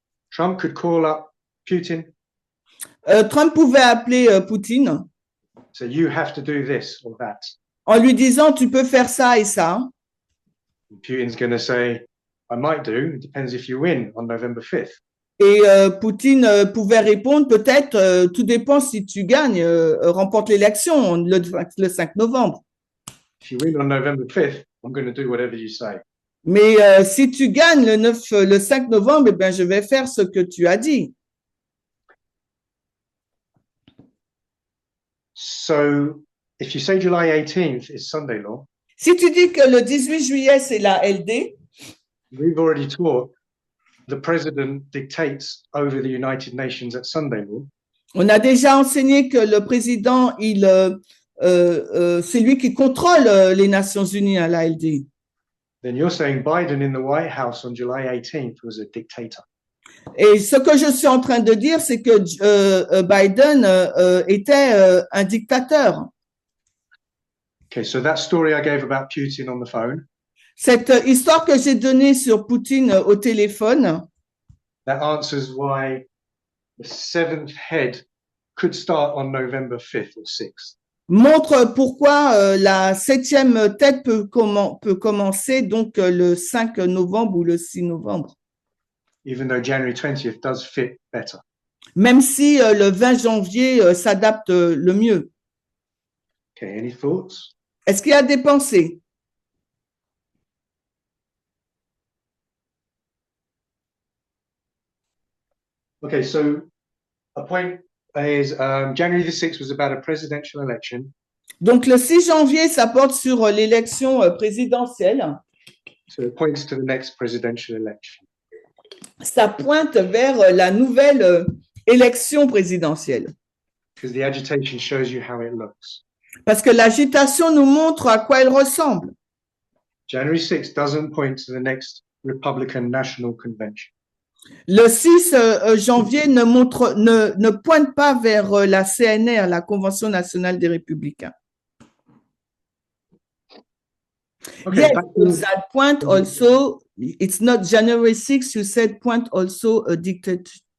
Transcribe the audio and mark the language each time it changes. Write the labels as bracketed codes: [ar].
[en] Trump could call up Putin, [fr] Trump pouvait appeler Poutine [en] say, you have to do this or that. [fr] en lui disant, tu peux faire ça et ça. [en] And Putin's going to say, I might do. It depends if you win on November 5th. [fr] Et Poutine pouvait répondre, peut-être, tout dépend si tu gagnes, remporte l'élection le 5 novembre. [en] If you win on November 5th, I'm going to do whatever you say. [fr] Mais si tu gagnes le 5 novembre, eh bien, je vais faire ce que tu as dit. [en] So if you say July 18th is Sunday law, [fr] Si tu dis que le 18 juillet, c'est la LD, [en] we've already taught the president dictates over the United Nations at Sunday law. [fr] on a déjà enseigné que le président, c'est lui qui contrôle les Nations Unies à la LD. [en] Then you're saying Biden in the White House on July 18th was a dictator. [fr] Et ce que je suis en train de dire, c'est que Biden était un dictateur. [en] Okay, so that story I gave about Putin on the phone, [fr] Cette histoire que j'ai donnée sur Poutine au téléphone, [en] that answers why the seventh head could start on November 5th or 6th. [fr] montre pourquoi la 7e tête peut commencer donc le 5 novembre ou le 6 novembre. [en] Even though January 20th does fit better. [fr] Même si le 20 janvier s'adapte le mieux. [en] Okay, any thoughts? [fr] Est-ce qu'il y a des pensées? [en] Okay, so a point is January the 6th was about a presidential election. [fr] Donc le 6 janvier, ça porte sur l'élection présidentielle. [en] So it points to the next presidential election. [fr] Ça pointe vers la nouvelle élection présidentielle. [en] Because the agitation shows you how it looks. [fr] Parce que l'agitation nous montre à quoi elle ressemble. [en] January 6th doesn't point to the next Republican National Convention. [fr] Le 6 janvier ne pointe pas vers la CNR, la Convention nationale des républicains. [en] Okay, Yes, back but to, that point also, it's not January 6th, you said point also a dictator?